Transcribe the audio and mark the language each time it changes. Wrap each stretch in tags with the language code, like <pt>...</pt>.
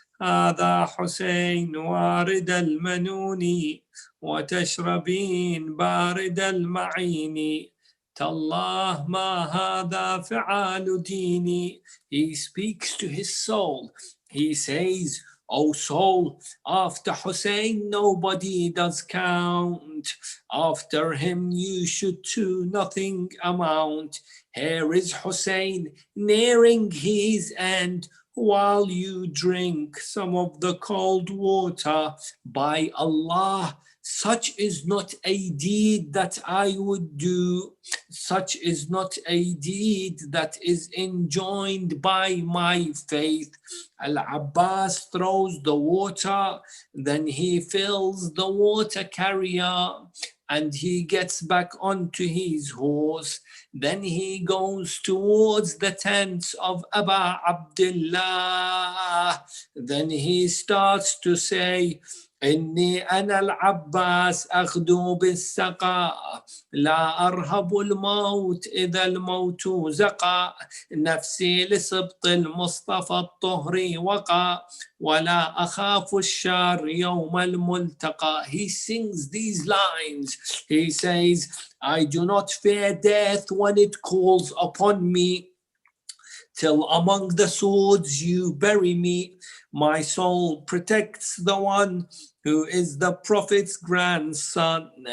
<ar>هذا حسين وارد المنون وتشربين بارد المعين تالله ما هذا فعال ديني.</ar> <en>He speaks to his soul. He says, O soul, after Hussein nobody does count. After him you should to nothing amount. Here is Hussein nearing his end, while you drink some of the cold water. By Allah, Such is not a deed that I would do. Such is not a deed that is enjoined by my faith. Al-Abbas throws the water, then he fills the water carrier, and he gets back onto his horse. Then he goes towards the tents of Aba Abdullah. Then he starts to say,</en> <ar>إني أنا العباس أغدو بالسقاء لا أرهب الموت إذا الموت زقا نفسي لسبط المصطفى الطهري وقع ولا أخاف الشر يوم الملتقى.</ar> <en>He sings these lines. He says, I do not fear death when it calls upon me. Till among the swords you bury me. My soul protects the one who is the Prophet's grandson.</en>